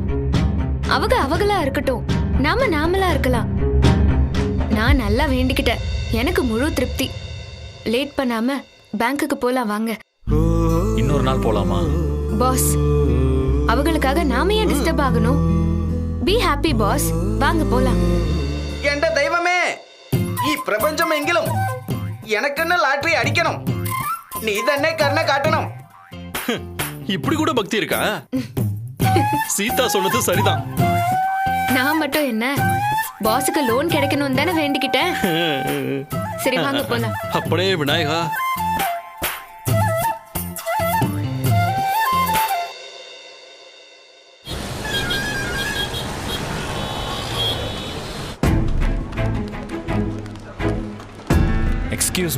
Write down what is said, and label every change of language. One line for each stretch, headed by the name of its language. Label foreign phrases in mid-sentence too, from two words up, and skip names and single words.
Tamil: அவங்க அவங்களா இருக்கட்டும், நாம நாமளா இருக்கலாம். நான் நல்லா வேண்டிக்கிட்டேன், எனக்கு முழு திருப்தி. லேட் பண்ணாம பேங்க்குக்கு போலாம் வாங்க. இன்னொரு நாள் போலாமா? பாஸ் அவங்களுக்காக நாம ஏன் டிஸ்டர்ப் ஆகணும்?
English: be happy
Tamil: பாஸ், வாங்க போலாம்.
Malayalam: എന്റെ ദൈവമേ, ഈ പ്രപഞ്ചമെങ്കിലും എനക്കെന്നെ ലാട്ടറി അടിക്കണം. നീ തന്നെ കരുണ കാട്ടണം.
Tamil: இப்படி கூட பக்தி இருக்கா? சீதா சொன்னது சரிதான். நான் மட்டும் என்ன, பாஸுக்கு லோன் கிடைக்கணும் தானே வேண்டிக்கிட்டேன். சரி வாங்க போலாம். அப்படியே விநாயகா.
English: excuse me.